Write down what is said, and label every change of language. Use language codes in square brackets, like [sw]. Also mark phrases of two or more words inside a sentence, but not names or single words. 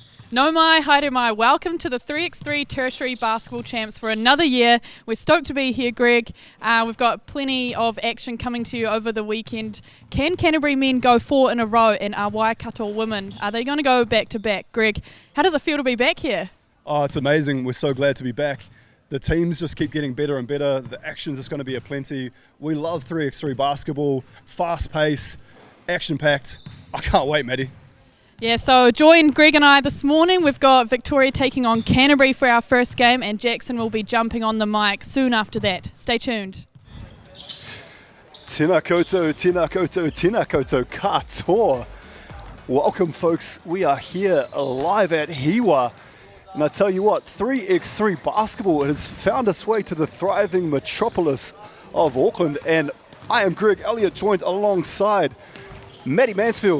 [mi] No mai, haere mai. [en] Welcome to the 3x3 Tertiary Basketball Champs for another year. We're stoked to be here, Greg. We've got plenty of action coming to you over the weekend. Can Canterbury men go 4 in a row, and are Waikato women, are they going to go back to back? Greg, how does it feel to be back here? Oh, it's amazing. We're so glad to be back. The teams just keep getting better and better. The action's just going to be aplenty. We love 3x3 basketball, fast pace, action-packed. I can't wait, Maddie. Yeah, so join Greg and I this morning. We've got Victoria taking on Canterbury for our first game, and Jackson will be jumping on the mic soon after that. Stay tuned. [mi] Tēnā koutou, tēnā koutou, tēnā koutou katoa. [en] Welcome, folks. We are here live at HIWA. And I tell you what, 3x3 basketball has found its way to the thriving metropolis of Auckland. And I am Greg Elliott, joined alongside Maddie Mansfield.